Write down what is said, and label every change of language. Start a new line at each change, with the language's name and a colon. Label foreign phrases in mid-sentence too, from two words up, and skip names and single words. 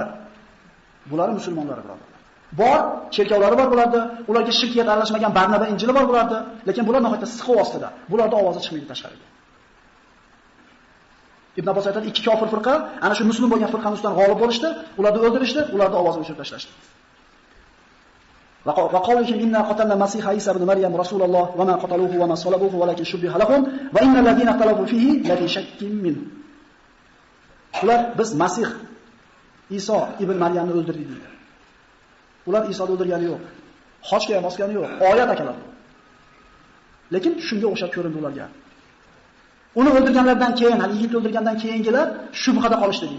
Uzbek: Bular musulmonlar birodarlar. Bor, cherkovlari bor bularda, ularga shirkiyat aralashmagan Barnaba Injili bor bularda, lekin bular nihoyatda siqov ostida. Bularda ovozi chiqmaydi tashqariga. Ibn Abbos aytadi, ikki kofir firqa ana shu musulmon bo'lgan firqani ustidan g'olib bo'lishdi, ularni o'ldirishdi, ularni ovozini o'chirib tashlashdi.
Arabic: وقولهم إنا قتلنا المسيح عيسى ابن مريم رسول الله وما قتلوه وما صلبوه ولكن شبه لهم وإن الذين اختلفوا فيه لفي شك من.
Uzbek: Ular biz Masih Iso ibn Maryamni o'ldirdik deydi. Ular Isoni o'ldirgani yo'q. Xochga ham bosgani yo'q. Oyat akalar. Lekin shunga o'xshab ko'rindi ularga. Uni o'ldirganlardan keyin, hali yigit o'ldirgandan keyingilar shubhada qolishdi deydi.